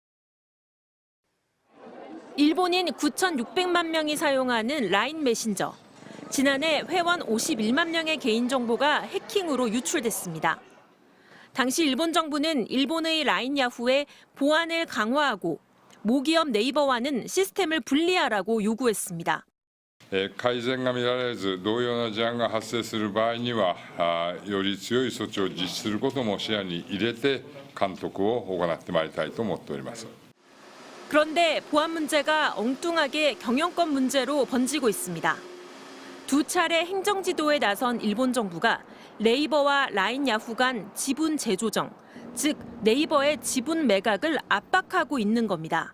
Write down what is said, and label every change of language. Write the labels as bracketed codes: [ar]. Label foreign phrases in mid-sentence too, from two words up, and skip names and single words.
[ko] 일본인 9,600만 명이 사용하는 라인 메신저. 지난해 회원 51만 명의 개인정보가 해킹으로 유출됐습니다. 당시 일본 정부는 일본의 라인 야후에 보안을 강화하고 모기업 네이버와는 시스템을 분리하라고 요구했습니다. [ja] 改善が見られず同様の事案が発生する場合にはより強い措置を実施することも視野に入れて監督を行ってまいりたいと思っております. [ko] 그런데 보안 문제가 엉뚱하게 경영권 문제로 번지고 있습니다. 두 차례 행정지도에 나선 일본 정부가 네이버와 라인 야후 간 지분 재조정, 즉 네이버의 지분 매각을 압박하고 있는 겁니다.